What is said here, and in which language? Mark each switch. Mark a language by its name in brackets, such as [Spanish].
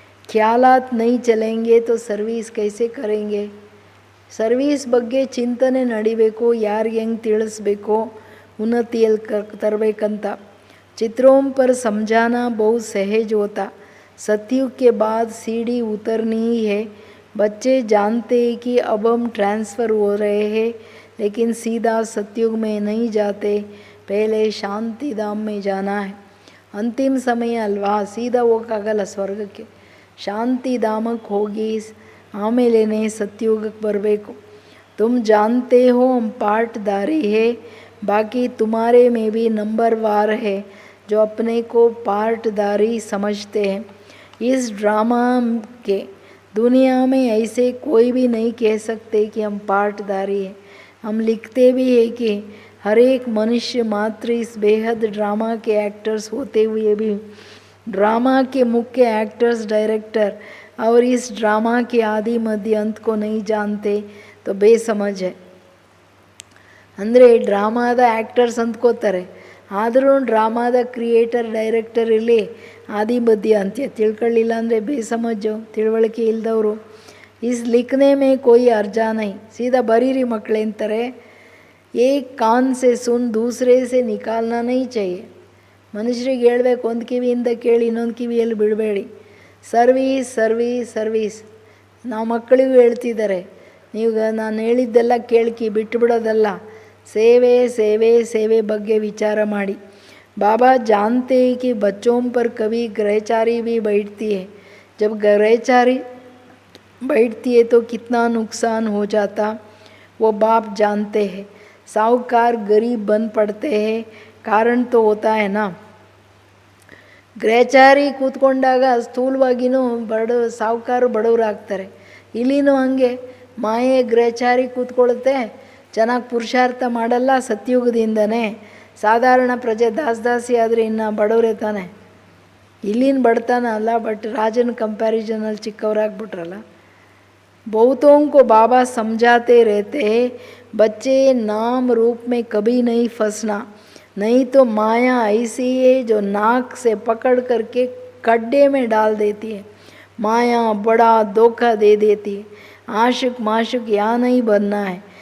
[Hindi] ख्यालात नहीं चलेंगे तो सर्विस कैसे करेंगे. [Kannada] ಸರ್ವೀಸ್ ಬಗ್ಗೆ ಚಿಂತನೆ ನಡಿಬೇಕು, ಯಾರಿಗೆ ಹೆಂಗೆ ತಿಳಿಸ್ಬೇಕು, ಉನ್ನತಿಯಲ್ಲಿ ತರಬೇಕಂತ. [Hindi] ಚಿತ್ರೋं पर समझाना बहुत सहज होता. सतयुग के बाद सीढ़ी उतरनी ही है. बच्चे जानते हैं कि अब हम ट्रांसफ़र हो रहे हैं, लेकिन सीधा सतयुग में नहीं जाते, पहले शांति धाम में जाना है. अंतिम समय [Kannada] अल्वा, सीधा ಹೋಗೋಕ್ಕಾಗಲ್ಲ ಸ್ವರ್ಗಕ್ಕೆ, ಶಾಂತಿ ಧಾಮಕ್ಕೆ ಹೋಗಿ ಆಮೇಲೆ ಸತ್ಯುಗಕ್ಕೆ ಬರಬೇಕು. [Hindi] तुम जानते हो हम पार्टदारी है, बाकी तुम्हारे में भी नंबरवार है जो अपने को पार्टदारी समझते हैं. इस ड्रामा के दुनिया में ऐसे कोई भी नहीं कह सकते कि हम पार्टदारी हैं. हम लिखते भी हैं कि हर एक मनुष्य मात्र इस बेहद ड्रामा के एक्टर्स होते हुए भी ड्रामा के मुख्य एक्टर्स डायरेक्टर और इस ड्रामा के आदि मध्य अंत को नहीं जानते तो ಬೇಸಮಜ. [Kannada] ಅಂದರೆ ಡ್ರಾಮಾದ ಆ್ಯಕ್ಟರ್ಸ್ ಅಂದ್ಕೋತಾರೆ, ಆದರೂ ಡ್ರಾಮಾದ ಕ್ರಿಯೇಟರ್ ಡೈರೆಕ್ಟರ್ ಇಲ್ಲಿ ಆದಿ ಮಧ್ಯ ಅಂತ್ಯ ತಿಳ್ಕೊಳ್ಳಿಲ್ಲ ಅಂದರೆ ಬೇಸಮಜ್ಜು, ತಿಳುವಳಿಕೆ ಇಲ್ದವರು. [Hindi] ಇಸ್ ಲಿಖನೆ ಮೇ ಕೋಯಿ ಅರ್ಜಾ ನೈ, [Kannada] ಸೀದಾ ಬರೀರಿ ಮಕ್ಕಳೇ ಅಂತಾರೆ. [Hindi] ಏಕ್ ಕಾನ್ ಸೆ ಸುನ್ ದೂಸರೆ ಸೆ ನಿಕಾಲ್ನಾ ನೈ ಚಾಹಿಯೆ. [Kannada] ಮನುಷ್ಯರಿಗೆ ಹೇಳ್ಬೇಕು, ಒಂದು ಕಿವಿಯಿಂದ ಕೇಳಿ ಇನ್ನೊಂದು ಕಿವಿಯಲ್ಲಿ ಬಿಡಬೇಡಿ. Service service service. ನಾವು ಮಕ್ಕಳಿಗೂ ಹೇಳ್ತಿದ್ದಾರೆ, ನೀವು ನಾನು ಹೇಳಿದ್ದೆಲ್ಲ ಕೇಳ್ಕಿ ಬಿಟ್ಟುಬಿಡೋದಲ್ಲ, ಸೇವೆ ಸೇವೆ ಸೇವೆ ಬಗ್ಗೆ ವಿಚಾರ ಮಾಡಿ. [Hindi] बाबा जानते हैं कि बच्चों पर कभी ग्रहचारी भी बैठती है. जब ग्रहचारी बैठती है तो कितना नुकसान हो जाता वो बाप जानते हैं. साहूकार गरीब बन पड़ते हैं, कारण तो होता है ना. [Kannada] ಗ್ರಹಚಾರಿ ಕೂತ್ಕೊಂಡಾಗ ಸ್ಥೂಲವಾಗಿಯೂ ಸಾಹುಕಾರರು ಬಡವರಾಗ್ತಾರೆ. ಇಲ್ಲಿನೂ ಹಂಗೆ ಮಾಯೆ ಗ್ರಹಚಾರಿ ಕೂತ್ಕೊಳ್ಳುತ್ತೆ, ಚೆನ್ನಾಗಿ ಪುರುಷಾರ್ಥ ಮಾಡಲ್ಲ. ಸತ್ಯುಗದಿಂದನೇ ಸಾಧಾರಣ ಪ್ರಜೆ ದಾಸಿ ಆದರೆ ಇನ್ನು ಬಡವರೇ ತಾನೆ. ಇಲ್ಲಿನ ಬಡತನ ಅಲ್ಲ, ಬಟ್ ರಾಜನ ಕಂಪ್ಯಾರಿಸನಲ್ಲಿ ಚಿಕ್ಕವರಾಗ್ಬಿಟ್ರಲ್ಲ. [Hindi] बहुतों को बाबा समझाते रहते हैं, बच्चे नाम रूप में कभी नहीं फंसना, नहीं तो माया ऐसी है जो नाक से पकड़ करके गड्ढे में डाल देती है. माया बड़ा धोखा दे देती है. आशिक माशुक यहाँ नहीं बनना है.